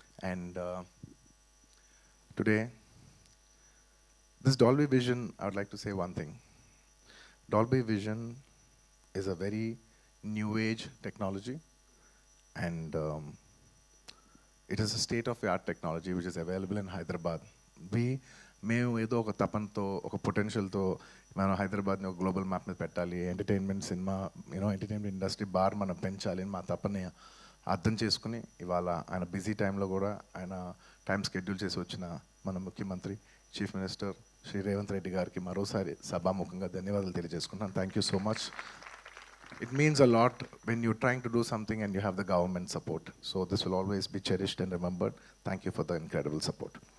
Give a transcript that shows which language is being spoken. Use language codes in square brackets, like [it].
[en] And today, this Dolby Vision, I would like to say one thing. Dolby Vision is a very new age technology, and it is a state-of-the-art technology which is available in Hyderabad. [te] మేము ఏదో ఒక తపనతో ఒక పొటెన్షియల్తో మనం హైదరాబాద్ని ఒక global map మీద పెట్టాలి, entertainment cinema entertainment industry bar మనం పెంచాలి అని మా తపన అర్థం చేసుకుని ఇవాళ ఆయన బిజీ టైంలో కూడా ఆయన టైం స్కెడ్యూల్ చేసి వచ్చిన మన ముఖ్యమంత్రి చీఫ్ మినిస్టర్ శ్రీ రేవంత్ రెడ్డి గారికి మరోసారి సభాముఖంగా ధన్యవాదాలు తెలియజేసుకుంటున్నాను. [en] Thank you so much. It means a lot when you're trying to do something and you have the government support. So this will always be cherished and remembered. Thank you for the incredible support.